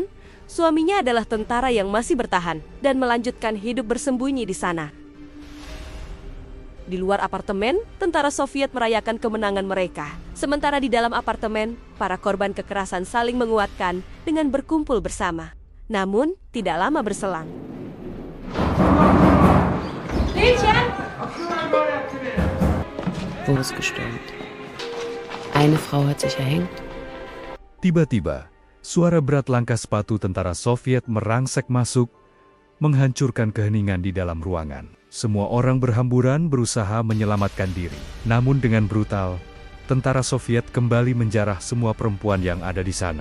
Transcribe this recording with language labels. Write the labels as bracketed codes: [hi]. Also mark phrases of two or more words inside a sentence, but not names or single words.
[id] Suaminya adalah tentara yang masih bertahan dan melanjutkan hidup bersembunyi di sana. Di luar apartemen, tentara Soviet merayakan kemenangan mereka. Sementara di dalam apartemen, para korban kekerasan saling menguatkan dengan berkumpul bersama. Namun, tidak lama berselang. [de] Wo ist gestürmt? Eine Frau hat sich erhängt. [id] Tiba-tiba, suara berat langkah sepatu tentara Soviet merangsek masuk, menghancurkan keheningan di dalam ruangan. Semua orang berhamburan berusaha menyelamatkan diri. Namun dengan brutal, tentara Soviet kembali menjarah semua perempuan yang ada di sana.